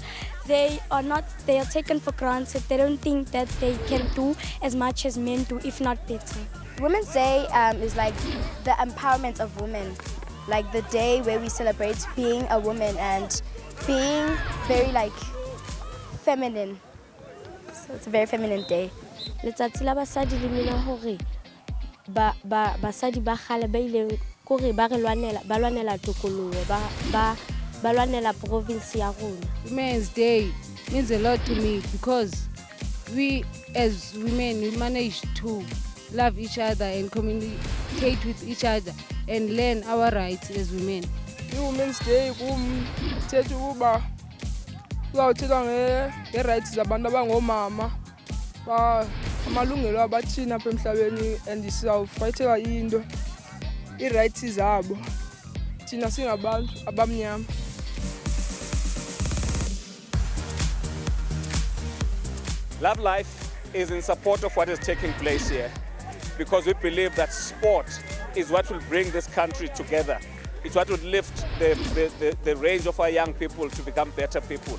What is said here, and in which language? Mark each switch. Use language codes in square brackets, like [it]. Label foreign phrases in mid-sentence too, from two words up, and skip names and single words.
[en] They are taken for granted. They don't think that they can do as much as men do, if not better. Women's Day is like the empowerment of women, like the day where we celebrate being a woman and being very feminine. So it's a very feminine day. [st] Letsatsi la basadi le mina hore basadi ba khale ba ile kore ba re lwanela tokoloho ba lwanela province ya rona. [en] Women's Day means a lot to me because we as women we manage to love each other and communicate with each other and learn our rights as women. [xh] Women's Day kumthetho ukuba kuzawuthethwa nge-rights zabantu abangomama, amalungelo abathina apha emhlabeni, and sizawufayithela into i-rights zabo thina singabantu abamnyama. [en] Love Life is in support of what is taking place here. because we believe that sport is what will bring this country together. It's what will lift the range of our young people to become better people.